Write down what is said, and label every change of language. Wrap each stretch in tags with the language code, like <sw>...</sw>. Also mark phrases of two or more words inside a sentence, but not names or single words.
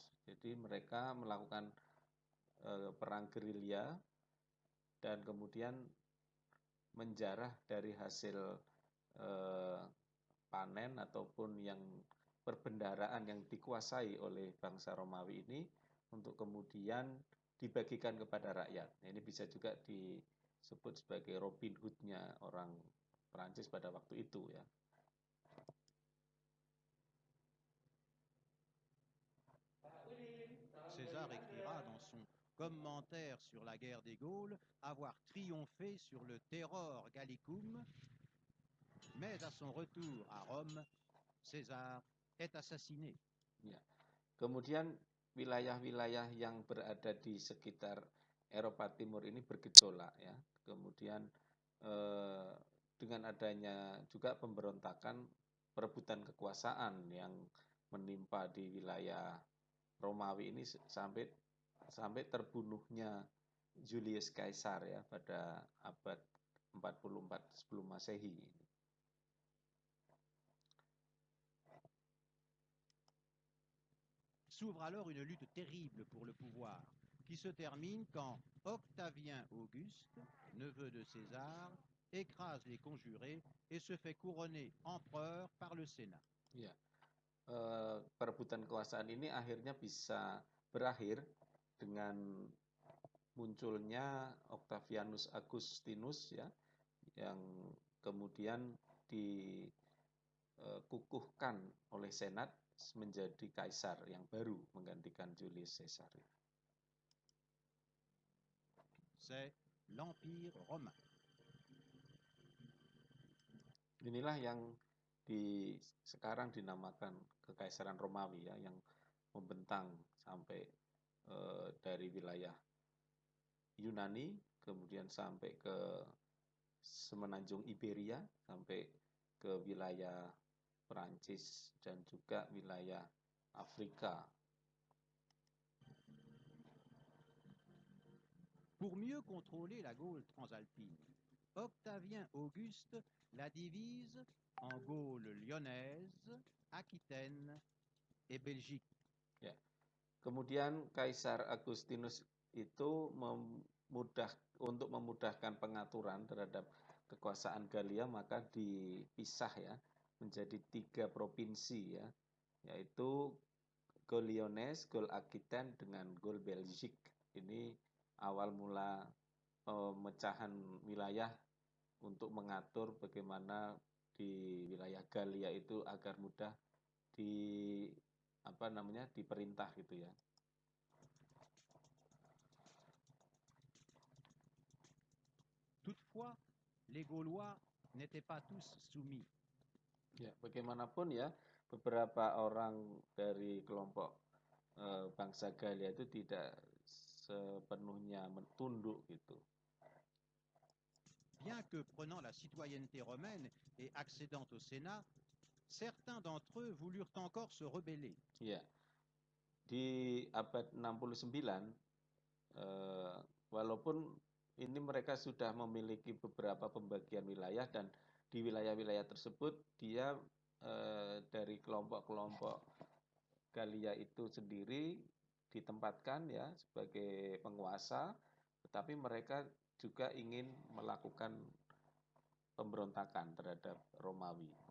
<id>Jadi mereka melakukan perang gerilya dan kemudian menjarah dari hasil panen ataupun yang perbendaharaan yang dikuasai oleh bangsa Romawi ini untuk kemudian dibagikan kepada rakyat. Ini bisa juga disebut sebagai Robin Hood-nya orang Prancis pada waktu itu ya.</id> <fr>César écrira dans son commentaire sur la guerre des Gaules avoir triomphé sur le</fr> <la>Terror Gallicum,</la> <fr>mais à son retour à Rome, César est assassiné.</fr> <id>Ya. Kemudian wilayah-wilayah yang berada di sekitar Eropa Timur ini bergejolak ya. Kemudian dengan adanya juga pemberontakan perebutan kekuasaan yang menimpa di wilayah Romawi ini sampai terbunuhnya Julius Caesar ya pada abad 44 sebelum Masehi.</id> <fr>S'ouvre alors une lutte terrible pour le pouvoir, qui se termine quand Octavien Auguste, neveu de César, écrase les conjurés et se fait couronner empereur par le Sénat.</fr> <id>Ya, perebutan kekuasaan ini akhirnya bisa berakhir dengan munculnya Octavianus Augustinus ya, yang kemudian dikukuhkan oleh Senat menjadi kaisar yang baru menggantikan Julius Caesar.</id> <fr>C'est l'Empire romain.</fr> <id>Inilah yang sekarang dinamakan Kekaisaran Romawi ya, yang membentang sampai dari wilayah Yunani, kemudian sampai ke semenanjung Iberia, sampai ke wilayah Perancis dan juga wilayah Afrika.</id> <fr>Pour mieux contrôler la Gaule transalpine, Octavien Auguste la divise en Gaule lyonnaise, Aquitaine et Belgique.</fr> <id>Ya. Kemudian Kaisar Agustinus itu untuk memudahkan pengaturan terhadap kekuasaan Galia, maka dipisah ya menjadi 3 provinsi ya, yaitu Gaule Lyonnaise, Gaule Aquitaine dengan Gaule Belgique. Ini awal mula pemecahan wilayah untuk mengatur bagaimana di wilayah Galia itu agar mudah diperintah gitu ya.</id> <fr>Toutefois, les Gaulois n'étaient pas tous soumis.</fr> <id>Ya, bagaimanapun ya, beberapa orang dari kelompok bangsa Galia itu tidak sepenuhnya tunduk gitu.</id> <fr>Bien que prenant la citoyenneté romaine et accédant au Sénat, certains d'entre eux voulurent encore se rebeller.</fr> <id>Ya, di abad 69, walaupun ini mereka sudah memiliki beberapa pembagian wilayah, dan di wilayah-wilayah tersebut dia dari kelompok-kelompok Galia itu sendiri ditempatkan ya sebagai penguasa, tetapi mereka juga ingin melakukan pemberontakan terhadap Romawi.</id>